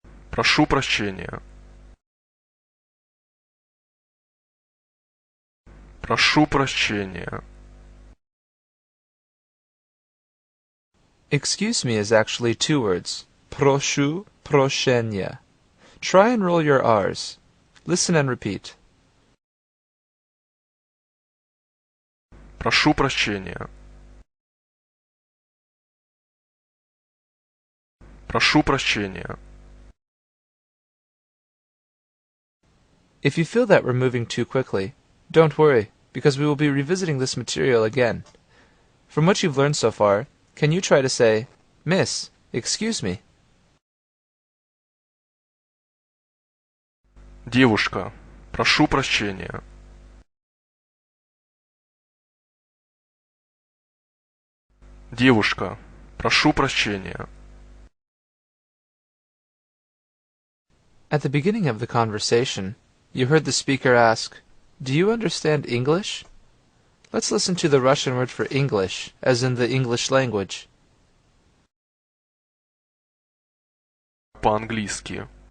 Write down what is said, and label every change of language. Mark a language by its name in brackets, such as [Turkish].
[Russian] Прошу прощения. Прошу прощения. [English] Excuse me is actually two words. [Russian] Proшу прощения. [English] Try and roll your R's. Listen and repeat. [Russian] Прошу прощения. Прошу прощения. [English] If you feel that we're moving too quickly, don't worry, because we will be revisiting this material again. From what you've learned so far, can you try to say, Miss, excuse me? [Russian] Девушка, прошу прощения. Девушка, прошу прощения. [English] At the beginning of the conversation, you heard the speaker ask, Do you understand English? Let's listen to the Russian word for English, as in the English language. [Russian] По-английски.